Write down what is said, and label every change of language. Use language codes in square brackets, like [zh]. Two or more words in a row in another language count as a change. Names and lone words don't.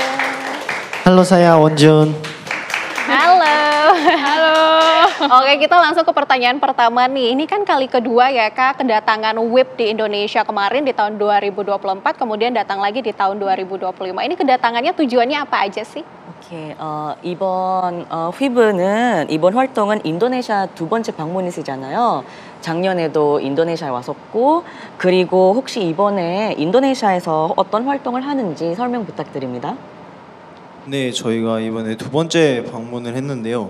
[id] Halo, saya 원준. Halo. Halo. Oke, kita langsung ke pertanyaan pertama nih. Ini kan kali kedua ya Kak kedatangan WIP di Indonesia, kemarin di tahun 2024, kemudian datang lagi di tahun 2025. Ini kedatangannya tujuannya apa aja sih? [ko] 오케이, 이번 휘브는 이번 활동은 인도네시아 두 번째 방문이시잖아요. 작년에도 인도네시아에 왔었고, 그리고 혹시 이번에 인도네시아에서 어떤 활동을 하는지 설명 부탁드립니다. 네, 저희가 이번에 두 번째 방문을 했는데요.